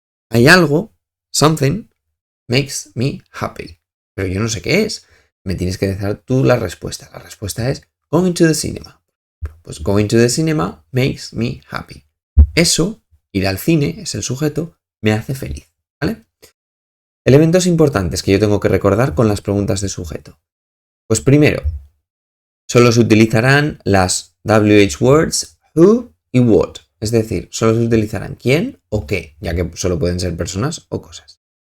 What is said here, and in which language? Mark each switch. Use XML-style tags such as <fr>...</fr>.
<es>Hay algo,</es> <en>something, makes me happy.</en> <es>Pero yo no sé qué es. Me tienes que decir tú la respuesta. La respuesta es</es> <en>going to the cinema. Pues going to the cinema makes me happy.</en> <es>Eso, ir al cine, es el sujeto, me hace feliz, ¿vale? Elementos importantes que yo tengo que recordar con las preguntas de sujeto. Pues primero, solo se utilizarán las WH words who y what. Es decir, solo se utilizarán quién o qué, ya que solo pueden ser personas o cosas.</es>